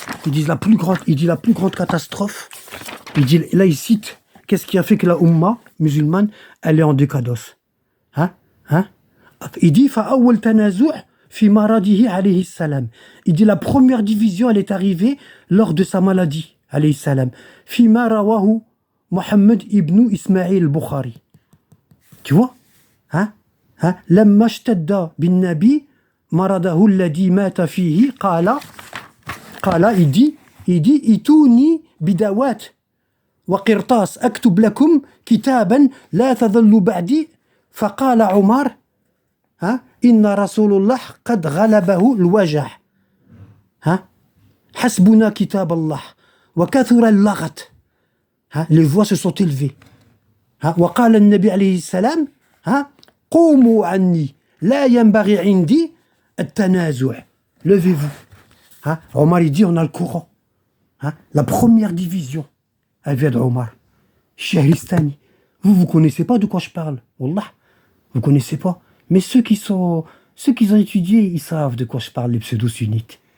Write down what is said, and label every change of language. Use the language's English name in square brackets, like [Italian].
[French] Il dit la plus grande catastrophe. Là, il cite qu'est-ce qui a fait que la Ummah musulmane, elle est en décadence. Hein? Hein? Il dit [Arabic] Fa'awwal tanazu' fi maradihi alayhi salam. [French] Il dit la première division, elle est arrivée lors de sa maladie. [Arabic] عليه السلام فيما رواه محمد ابن إسماعيل البخاري. [French] Tu vois? Hein? Hein? [Arabic] لما اشتد بالنبي مرضه الذي مات فيه قال [French] il dit [Arabic] ائتوني بدوات وقرطاس أكتب لكم كتابا لا تضلوا بعدي فقال عمر ها إن رسول الله قد غلبه الوجع ها حسبنا كتاب الله وكثر اللغط. [French] Les voix se sont élevées. [Arabic] وقال النبي عليه السلام قوموا عني لا ينبغي عندي التنازع. [French] Levez-vous. Omar il dit on a le courant. La première division, elle vient d'Omar. Shahristani. Vous connaissez pas de quoi je parle. Wallah. Vous connaissez pas. Mais ceux qui ont étudié, ils savent de quoi je parle, les pseudo-sunnites.